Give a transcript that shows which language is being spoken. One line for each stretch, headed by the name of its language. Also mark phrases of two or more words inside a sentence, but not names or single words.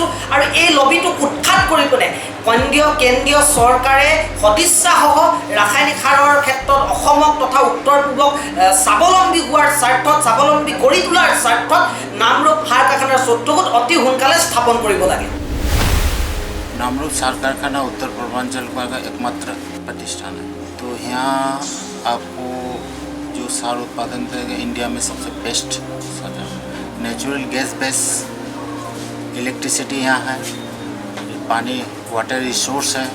Assamese: আৰু এই লবিটোক উৎখাত কৰি পিনে কেন্দ্ৰীয় চৰকাৰে সদিচ্ছাসহ ৰাসায়নিক সাৰৰ ক্ষেত্ৰত অসমক তথা উত্তৰ পূবক স্বাৱলম্বী হোৱাৰ স্বাৰ্থত, স্বাৱলম্বী কৰি তোলাৰ স্বাৰ্থত নামৰূপ সাৰ কাৰখানাৰ চতুৰ্থ গোট অতি সোনকালে স্থাপন কৰিব লাগে।
Hindi: नामरूप सार कारखाना उत्तर पूर्वांचल का एकमात्र प्रतिष्ठान है। तो यहाँ आपको जो सार उत्पादन करेगा इंडिया में सबसे बेस्ट सार
English: natural gas base electricity
Hindi: यहाँ है, पानी
English: water resource
Hindi: है।